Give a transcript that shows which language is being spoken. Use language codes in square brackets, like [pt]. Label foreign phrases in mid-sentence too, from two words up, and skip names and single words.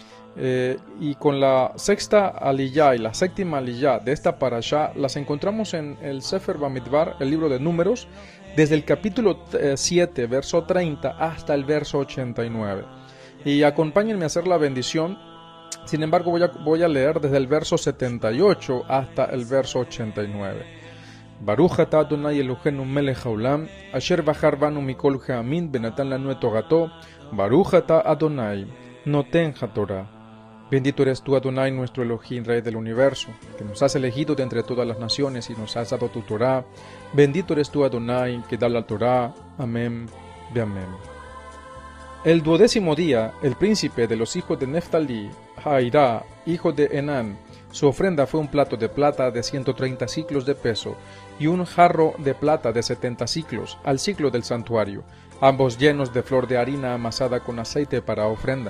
[es] Y con la sexta aliyá y la séptima aliyá de esta parashá las encontramos en el Sefer Bamidbar, el libro de Números, desde el capítulo 7, verso 30 hasta el verso 89. Y acompáñenme a hacer la bendición. Sin embargo, voy a leer desde el verso 78 hasta el verso 89. [he] ברוך אתה אדוני אלוהינו מלך העולם, אשר בחר בנו מכל העמים ונתן לנו את תורתו, ברוך אתה אדוני נותן התורה. [es] Bendito eres tú, Adonai, nuestro Elohim, Rey del universo, que nos has elegido de entre todas las naciones y nos has dado tu Torah. Bendito eres tú, Adonai, que da la Torah. Amén, ve amén. El 12º día, el príncipe de los hijos de Neftalí, Jairá, hijo de Enán, su ofrenda fue un plato de plata de 130 siclos de peso y un jarro de plata de 70 siclos, al siclo del santuario, ambos llenos de flor de harina amasada con aceite para ofrenda.